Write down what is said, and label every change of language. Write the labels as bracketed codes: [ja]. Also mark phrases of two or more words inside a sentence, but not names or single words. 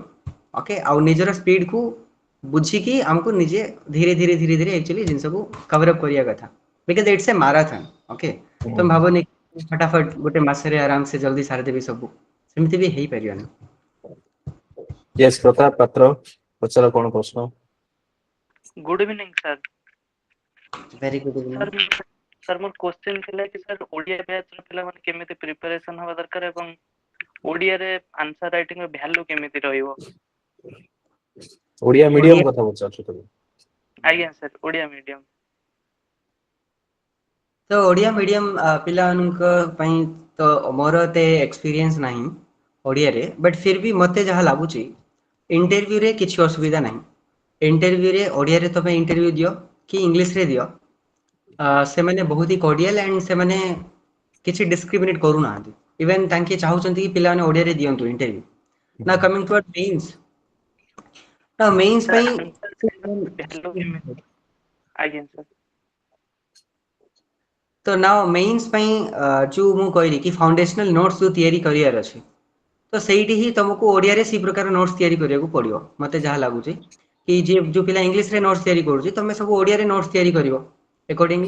[or] ଓକେ, ଆଉ ନିଜର ସ୍ପିଡକୁ ବୁଝିକି ଆମକୁ ନିଜେ ଧୀରେ ଧୀରେ ଧୀରେ ଧୀରେ ଆକ୍ଚୁଆଲି ଜିନିଷକୁ [en] cover up [or] କରିବା କଥା। [en] because it's a marathon. [or] ଓକେ, ତମେ ଭାବନି ଫଟାଫଟ ଗୋଟେ ମାସରେ [hi] आरामसे जल्दी [or] ସାରିଦେବି ସବୁ, ସେମିତି ବି ହେଇପାରିବନି। Yes, ପ୍ରତାପ ପାତ୍ର ପଚାର କଣ ପ୍ରଶ୍ନ? [en] good evening sir. very good evening. [or] ସର ସର ମୋର କ୍ୱେଶ୍ଚନ ଥିଲା କି ସର ଓଡ଼ିଆ ବ୍ୟାଚ ର ପିଲା ମାନେ କେମିତି ପ୍ରିପରେସନ ହେବା ଦରକାର ଏବଂ ଓଡ଼ିଆ ରେ [en] answer writing [or] ର ଭାଲ୍ୟୁ କେମିତି ରହିବ? ओडिया मीडियम ଓଡ଼ିଆ କଥା ପଚାରୁଛୁ ତମେ? ଆଜ୍ଞା ସର ଓଡ଼ିଆ ମିଡ଼ିୟମ। ତ ଓଡ଼ିଆ ମିଡ଼ିୟମ୍ ପିଲାମାନଙ୍କ ପାଇଁ ତ ମୋର ଏତେ ଏକ୍ସପିରିଏନ୍ସ ନାହିଁ ଓଡ଼ିଆରେ, ବଟ୍ ଫିର୍ ବି ମୋତେ ଯାହା ଲାଗୁଛି ଇଣ୍ଟରଭ୍ୟୁରେ କିଛି ଅସୁବିଧା ନାହିଁ। ଇଣ୍ଟରଭ୍ୟୁରେ ଓଡ଼ିଆରେ ତମେ ଇଣ୍ଟରଭ୍ୟୁ ଦିଅ କି ଇଂଲିଶରେ ଦିଅ, ସେମାନେ ବହୁତ ହି [en] cordial and [or] ସେମାନେ କିଛି ଡିସ୍କ୍ରିମିନେଟ୍ କରୁନାହାନ୍ତି। ଇଭେନ୍ ତାଙ୍କେ ଚାହୁଁଛନ୍ତି କି ପିଲାମାନେ ଓଡ଼ିଆରେ ଦିଅନ୍ତୁ ଇଣ୍ଟରଭ୍ୟୁ। [en] ନା coming to mains, ନା ମେନ୍ସ [or] सर ପାଇଁ [en] answer writing [or] ର ଭାଲ୍ୟୁ କେମିତି? ଆଜ୍ଞା ସର। ତ ନା ମେନ୍ସ ପାଇଁ ଯୋଉ ମୁଁ କହିଲି କି [en] foundational notes [or] ଯୋଉ ତିଆରି କରିବାର ଅଛି, ତ ସେଇଠି ହିଁ ତମକୁ ଓଡ଼ିଆରେ ସେଇ ପ୍ରକାର ନୋଟ୍ସ ତିଆରି କରିବାକୁ ପଡ଼ିବ। ମୋତେ ଯାହା ଲାଗୁଛି କି ଯିଏ ଯୋଉ ପିଲା ଇଂଲିଶରେ ନୋଟ୍ସ ତିଆରି କରୁଛି, ତମେ ସବୁ ଓଡ଼ିଆରେ ନୋଟ୍ସ ତିଆରି କରିବ ଏକର୍ଡିଂଲି।